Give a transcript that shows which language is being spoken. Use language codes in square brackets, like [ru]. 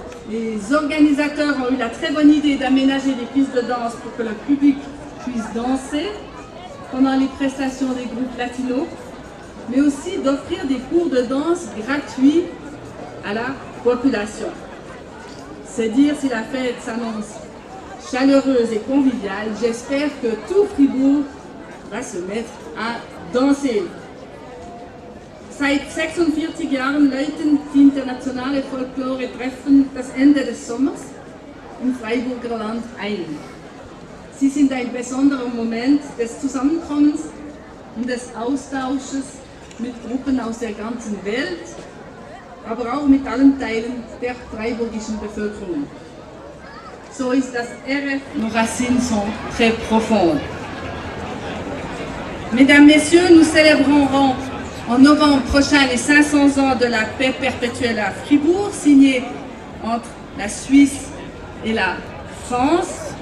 [fr] Les organisateurs ont eu la très bonne idée d'aménager des pistes de danse pour que le public puisse danser pendant les prestations des groupes latinos, mais aussi d'offrir des cours de danse gratuits à la population. C'est dire si la fête s'annonce chaleureuse et conviviale. J'espère que tout Fribourg va se mettre à danser. [de] Seit 46 Jahren läuten die internationale Folklore-Treffen das Ende des Sommers im Freiburger Land ein. Sie sind ein besonderer Moment des Zusammenkommens und des Austausches mit Gruppen aus der ganzen Welt, aber auch mit allen Teilen der freiburgischen Bevölkerung. So ist das RF. [fr] Nos racines sont très profondes. Mesdames, Messieurs, nous célébrerons en novembre prochain les 500 ans de la paix perpétuelle à Fribourg, signée entre la Suisse et la France.